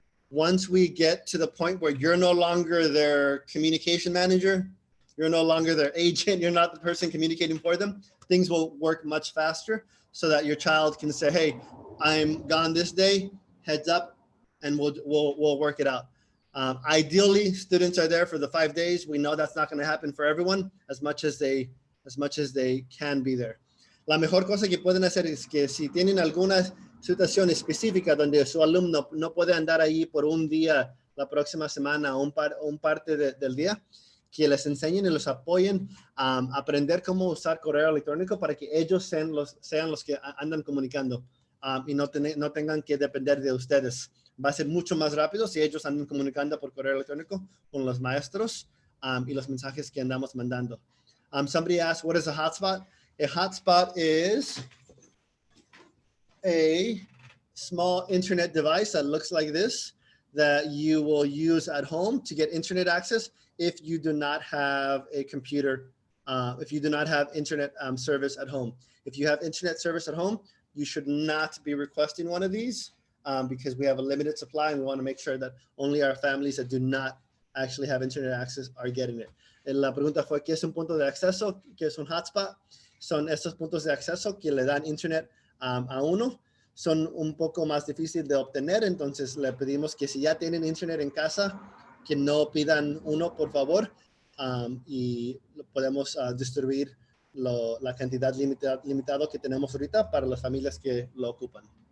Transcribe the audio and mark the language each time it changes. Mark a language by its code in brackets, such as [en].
[en] Once we get to the point where you're no longer their communication manager, you're no longer their agent, you're not the person communicating for them, things will work much faster so that your child can say, hey, I'm gone this day, heads up, and we'll work it out. Ideally, students are there for the 5 days. We know that's not going to happen for everyone as much as they can be there. [es] La mejor cosa que pueden hacer es que si tienen alguna situación específica donde su alumno no puede andar ahí por un día la próxima semana o un parte del día, que les enseñen y los apoyen a aprender cómo usar correo electrónico para que ellos sean los que andan comunicando y no tengan que depender de ustedes. Va a ser mucho más rápido si ellos andan comunicando por correo electrónico con los maestros y los mensajes que andamos mandando. [en] Somebody asked, what is a hotspot? A hotspot is a small internet device that looks like this that you will use at home to get internet access if you do not have a computer, if you do not have internet service at home. If you have internet service at home, you should not be requesting one of these because we have a limited supply and we want to make sure that only our families that do not actually have internet access are getting it. [es] La pregunta fue, ¿qué es un punto de acceso? ¿Qué es un hotspot? Son estos puntos de acceso que le dan internet a uno. Son un poco más difíciles de obtener, entonces le pedimos que si ya tienen internet en casa, que no pidan uno, por favor, y podemos distribuir la cantidad limitada que tenemos ahorita para las familias que lo ocupan.